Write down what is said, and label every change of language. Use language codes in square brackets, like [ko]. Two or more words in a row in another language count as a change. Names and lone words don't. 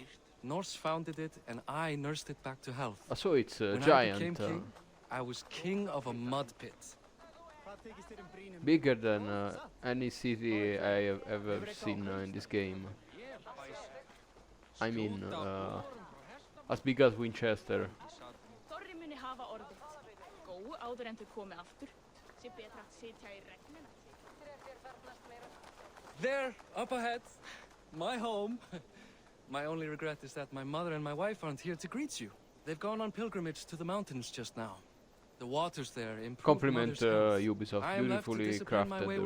[en] Norse founded it, and I nursed it back to health. So it's a When I giant. became king, I was king of a mud pit. Bigger than any city I have ever seen in this game. I mean, as big as Winchester. [is] Þorri muni hafa orðið. Góu áður en þau komi aftur. Sé betra að sitja í regninu. [en] There, up ahead, my home. My only regret is that my mother and my wife aren't here to greet you. They've gone on pilgrimage to the mountains just now. The waters there improve Compliment mother's health. Ubisoft, I am left to beautifully discipline my crafted wayward